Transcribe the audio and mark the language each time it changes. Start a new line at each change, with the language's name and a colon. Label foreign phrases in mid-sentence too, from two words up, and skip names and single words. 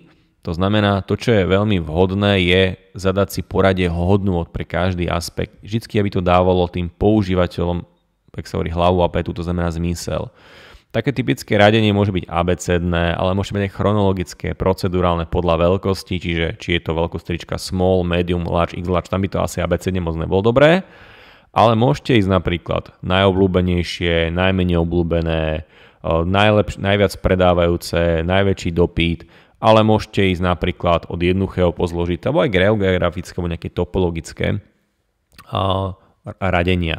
Slovak: To znamená, to, čo je veľmi vhodné, je zadať si poradie hodnôt pre každý aspekt. Vždycky, aby to dávalo tým používateľom, tak sa hovorí, hlavu a petu, to znamená zmysel. Také typické radenie môže byť abecedné, ale môže byť aj chronologické, procedurálne podľa veľkosti, čiže či je to veľkosť trička
English: small, medium, large, x large,
Slovak: tam by to asi abecedne moc nebolo dobré. Ale môžete ísť napríklad najobľúbenejšie, najmenej obľúbené, najviac predávajúce, najväčší dopyt, ale môžete ísť napríklad od jednoduchého po zložité, alebo aj geografické, alebo nejaké topologické radenia.